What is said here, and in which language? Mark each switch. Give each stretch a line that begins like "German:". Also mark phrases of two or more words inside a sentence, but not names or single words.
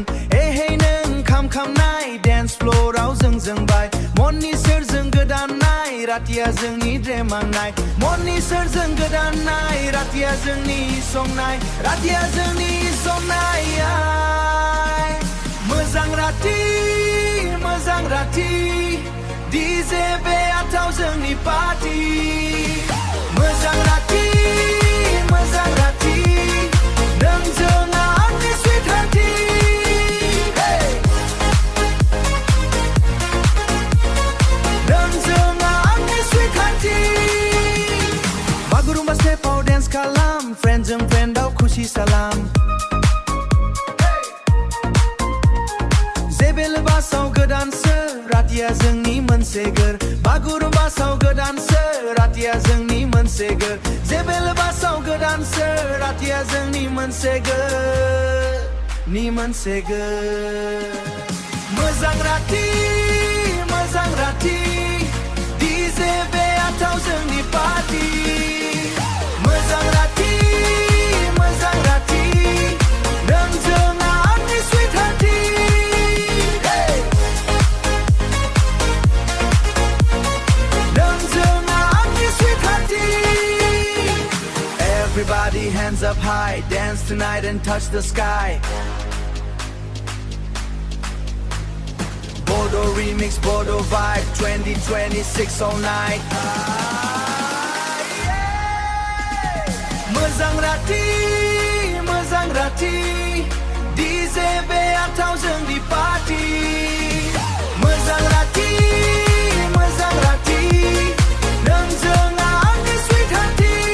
Bodo: हे नों खामनाय
English: dance floor
Bodo: जों जोंबाय मननि सोरजों गोदान नाय रातिया जोंनि ड्रेमांनाय मननि सोरजों गोदान नाय रातिया जोंनि संनाय रातिया जोंनि संनाय Mwjang Rati
English: DJ beatau
Bodo: जोंनि party Mwjang Rati नोंजों आंनि
English: sweet hearty
Bodo: नोंजों आंनि
English: sweet hearty
Bodo: बागुरुम्बा स्टेपआव dance खालाम फ्रेन्डजों फ्रेन्डआव खुसि सालाम बासाव गोदानसो रातिया जोंनि मोनसे गोर बागुरुम्बासाव गोदानसो रातिया जोंनि मोनसे गोर जेबेल बासाव गोदानसो रातिया जोंनि मोनसे गोर Mwjang Rati DJ beatau जोंनि party Mwjang Rati नोंजों आंनि sweet hearty
English: Everybody hands up high, dance tonight and touch the sky. Bodo remix, Bodo vibe, 2026 all night.
Bodo: Mwjang Rati,
English: DJ beatau
Bodo: जोंनि party. Mwjang Rati, नोंजों आंनि sweet hearty.